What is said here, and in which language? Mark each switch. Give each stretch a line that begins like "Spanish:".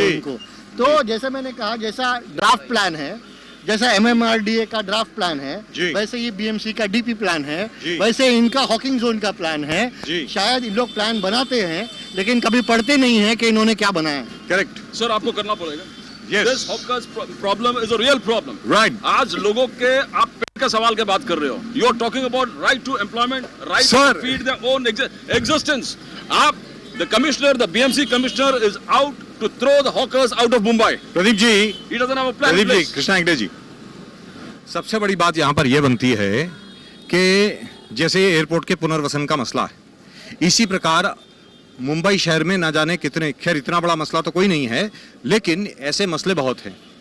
Hindi: Zone को। तो जैसे मैंने कहा, जैसा ड्राफ्ट प्लान है, जैसा MMRDA का ड्राफ्ट प्लान है, जी। वैसे ही बीएमसी का DP प्लान है, जी। वैसे इनका हॉकिंग जोन का प्लान है। जी। शायद इन लोग प्लान बनाते हैं लेकिन कभी पढ़ते नहीं है कि इन्होंने क्या बनाया है। करेक्ट। सर आपको करना पड़ेगा।
English: Yes. This hawkers problem is a real problem. Right.
Hindi: आज लोगों के आप पेट के सवाल के बात कर रहे हो।
English: You are talking about right to employment, right Sir. to feed their own existence. आप the commissioner, the BMC commissioner is out to throw the hawkers out of Mumbai.
Hindi: Pradeep ji,
English: He doesn't have a plan in
Hindi: Pradeep ji,
English: place.
Hindi: Krishna Hegde जी, सबसे बड़ी बात यहाँ पर यह बनती है कि जैसे एयरपोर्ट के पुनर्वसन का मसला है, इसी प्रकार मुंबई शहर में ना जाने कितने, खैर इतना बड़ा मसला तो कोई नहीं है, लेकिन ऐसे मसले बहुत हैं।